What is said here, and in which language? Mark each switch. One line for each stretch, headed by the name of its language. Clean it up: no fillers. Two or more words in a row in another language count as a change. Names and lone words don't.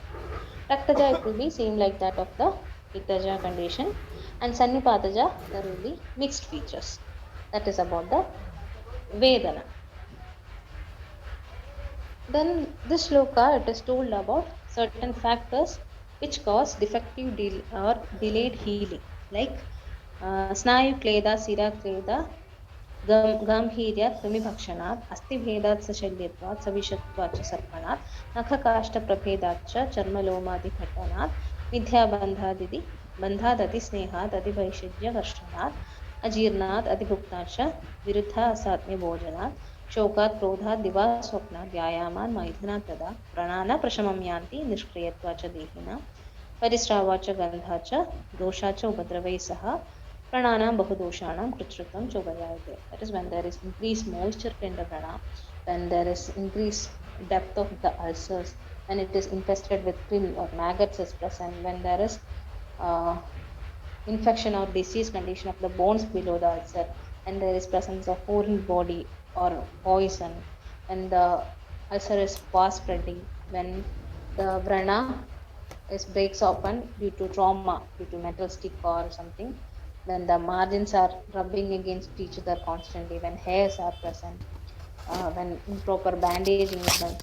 English: Raktaja, it will be same like that of the Pittaja condition, and Sannipadaja, there will be mixed features. That is about the Vedana. Then this shloka, it is told about certain factors which cause defective or delayed healing, like
Sanskrit: स्नायु क्लेद, सिरा क्लेद, ಗಂಭೀರ್ಯ ಕೃಮಿಭಕ್ಷಣಾತ್ ಅಸ್ಥಿಭೇದಾತ್ ಶಲ್ಯತ್ವಾತ್ ಸವಿಷತ್ವಾತ್ ಸರ್ಪಣಾತ್ ನಖಕಾಷ್ಟಪ್ರಭೇದಾತ್ ಚರ್ಮಲೋಮಾದಿಘಟನಾತ್ ಬಂಧಾದತಿ ಸ್ನೇಹಾತ್ ಅತಿವೈಷಜ್ಯಕರ್ಷಣಾತ್ ಅಜೀರ್ಣಾತ್ ಅತಿಭುಕ್ತಾತ್ ವಿರುದ್ಧ ಅಸಾತ್ಮ್ಯ ಭೋಜನಾತ್ ಶೋಕಾತ್ ಕ್ರೋಧಾತ್ ದಿವಾ ಸ್ವಪ್ನಾತ್ ವ್ಯಾಯಾಮಾನ್ ಮೈಥುನಾತ್ ತದಾ ಪ್ರಾಣಾನ ಪ್ರಶಮಂ ಯಾಂತಿ ನಿಷ್ಕ್ರಿಯತ್ವಾಚ ದೇಹಿನ ಪರಿಸ್ರಾವಾಚ ಗಂಧಾಚ ದೋಷಾಚ ಉಪದ್ರವೈ ಸಹ प्राणानां बहुदोषाणां कृच्छ्रतां चोभयते.
English: That is when there is increased moisture in the prana, when there is increased depth of the ulcers, when it is infested with krill or maggots is present, when there is infection or disease condition of the bones below the ulcer, and there is presence of foreign body or poison, when the ulcer is fast spreading, when the vrana breaks open due to trauma, due to metal stick or something, when the margins are rubbing against each other constantly, when hairs are present, when improper bandaging is done.